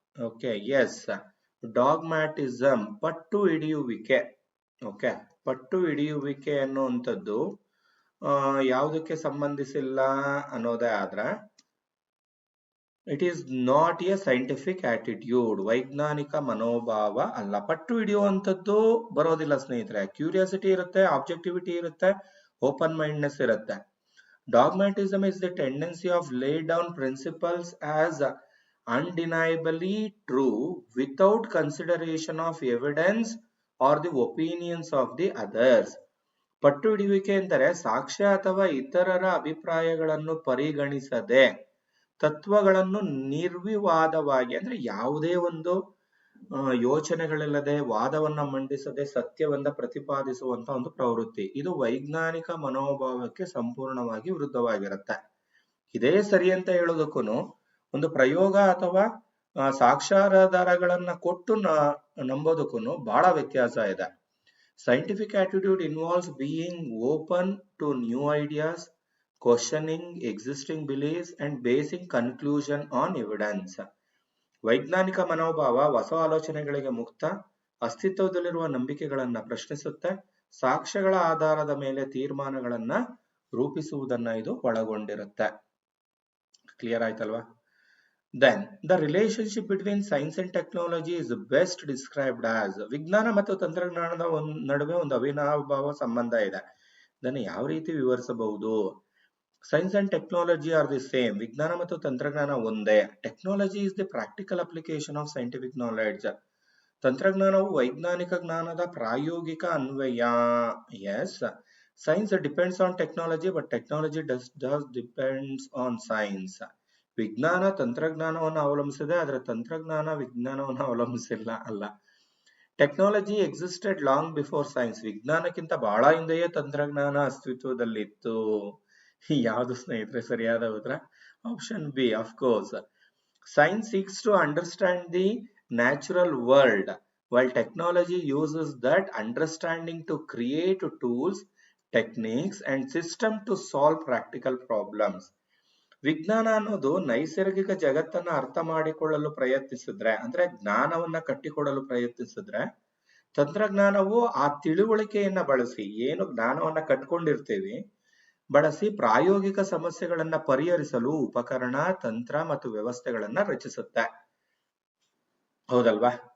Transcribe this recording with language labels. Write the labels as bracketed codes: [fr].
[en] Okay, yes, dogmatism, [kn] ಪಟ್ಟು ಹಿಡಿಯುವಿಕೆ. Okay, ಪಟ್ಟು ಹಿಡಿಯುವಿಕೆ ಅನ್ನುವಂಥದ್ದು ಯಾವುದಕ್ಕೆ ಸಂಬಂಧಿಸಿಲ್ಲ ಅನ್ನೋದೇ ಆದ್ರೆ [en] it is not a scientific attitude, [kn] ವೈಜ್ಞಾನಿಕ ಮನೋಭಾವ ಅಲ್ಲ. ಪಟ್ಟು ಹಿಡಿಯುವಂಥದ್ದು ಬರೋದಿಲ್ಲ ಸ್ನೇಹಿತರೆ. ಕ್ಯೂರಿಯಾಸಿಟಿ ಇರುತ್ತೆ, ಆಬ್ಜೆಕ್ಟಿವಿಟಿ ಇರುತ್ತೆ, ಓಪನ್ ಮೈಂಡ್ನೆಸ್ ಇರುತ್ತೆ. [en] Dogmatism is the tendency of lay down principles as undeniably true without consideration of evidence or the opinions of the others. [kn] ಪಟ್ಟು ಹಿಡಿಯುವಿಕೆ ಎಂದರೆ ಸಾಕ್ಷ್ಯ ಅಥವಾ ಇತರರ ಅಭಿಪ್ರಾಯಗಳನ್ನು ಪರಿಗಣಿಸದೆ ತತ್ವಗಳನ್ನು ನಿರ್ವಿವಾದವಾಗಿ, ಅಂದ್ರೆ ಯಾವುದೇ ಒಂದು ಯೋಚನೆಗಳಿಲ್ಲದೆ ವಾದವನ್ನ ಮಂಡಿಸದೆ ಸತ್ಯವನ್ನ ಪ್ರತಿಪಾದಿಸುವಂತ ಒಂದು ಪ್ರವೃತ್ತಿ. ಇದು ವೈಜ್ಞಾನಿಕ ಮನೋಭಾವಕ್ಕೆ ಸಂಪೂರ್ಣವಾಗಿ ವಿರುದ್ಧವಾಗಿರುತ್ತೆ. ಇದೇ ಸರಿ ಅಂತ ಹೇಳೋದಕ್ಕೂ ಒಂದು ಪ್ರಯೋಗ ಅಥವಾ ಸಾಕ್ಷ್ಯಾಧಾರಗಳನ್ನ ಕೊಟ್ಟು ನಂಬೋದಕ್ಕೂ ಬಹಳ ವ್ಯತ್ಯಾಸ ಇದೆ. [en] Scientific attitude involves being open to new ideas, questioning existing beliefs and basing conclusion on evidence. [kn] ವೈಜ್ಞಾನಿಕ ಮನೋಭಾವ ಹೊಸ ಆಲೋಚನೆಗಳಿಗೆ ಮುಕ್ತ, ಅಸ್ತಿತ್ವದಲ್ಲಿರುವ ನಂಬಿಕೆಗಳನ್ನ ಪ್ರಶ್ನಿಸುತ್ತೆ, ಸಾಕ್ಷ್ಯಗಳ ಆಧಾರದ ಮೇಲೆ ತೀರ್ಮಾನಗಳನ್ನ ರೂಪಿಸುವುದನ್ನ ಇದು ಒಳಗೊಂಡಿರುತ್ತೆ. ಕ್ಲಿಯರ್ ಆಯ್ತಲ್ವಾ? [en] Then the relationship between science and technology is best described as, [kn] ವಿಜ್ಞಾನ ಮತ್ತು ತಂತ್ರಜ್ಞಾನದ ನಡುವೆ ಒಂದು ಅವಿನಾಭಾವ ಸಂಬಂಧ ಇದೆ. ಇದನ್ನು ಯಾವ ರೀತಿ ವಿವರಿಸಬಹುದು? [en] Science and technology are the same. [kn] ವಿಜ್ಞಾನ ಮತ್ತು ತಂತ್ರಜ್ಞಾನ ಒಂದೇ. [en] Technology is the practical application of scientific knowledge. [kn] ತಂತ್ರಜ್ಞಾನವು ವೈಜ್ಞಾನಿಕ ಜ್ಞಾನದ ಪ್ರಾಯೋಗಿಕ ಅನ್ವಯ. [en] Yes, science depends on technology, but technology does depends on science. [kn] ವಿಜ್ಞಾನ ತಂತ್ರಜ್ಞಾನವನ್ನು ಅವಲಂಬಿಸಿದೆ, ಆದರೆ ತಂತ್ರಜ್ಞಾನ ವಿಜ್ಞಾನವನ್ನು ಅವಲಂಬಿಸಿಲ್ಲ ಅಲ್ಲ. [en] Technology existed long before science. [kn] ವಿಜ್ಞಾನಕ್ಕಿಂತ ಬಹಳ ಹಿಂದೆಯೇ ತಂತ್ರಜ್ಞಾನ ಅಸ್ತಿತ್ವದಲ್ಲಿತ್ತು. ಯಾವುದು ಸ್ನೇಹಿತರೆ ಸರಿಯಾದ ಉತ್ತರ? Option B, of course. [en] Science seeks to understand the natural world, while technology uses that understanding to create tools, techniques and systems to solve practical problems. [kn] ವಿಜ್ಞಾನ ಅನ್ನೋದು ನೈಸರ್ಗಿಕ ಜಗತ್ತನ್ನ ಅರ್ಥ ಮಾಡಿಕೊಳ್ಳಲು ಪ್ರಯತ್ನಿಸಿದ್ರೆ, ಅಂದ್ರೆ ಜ್ಞಾನವನ್ನ ಕಟ್ಟಿಕೊಡಲು ಪ್ರಯತ್ನಿಸಿದ್ರೆ, ತಂತ್ರಜ್ಞಾನವು ಆ ತಿಳುವಳಿಕೆಯನ್ನ ಬಳಸಿ, ಏನು ಜ್ಞಾನವನ್ನ ಕಟ್ಕೊಂಡಿರ್ತೀವಿ, ಬಳಸಿ ಪ್ರಾಯೋಗಿಕ ಸಮಸ್ಯೆಗಳನ್ನ ಪರಿಹರಿಸಲು ಉಪಕರಣ, ತಂತ್ರ ಮತ್ತು ವ್ಯವಸ್ಥೆಗಳನ್ನ ರಚಿಸುತ್ತೆ. ಹೌದಲ್ವಾ?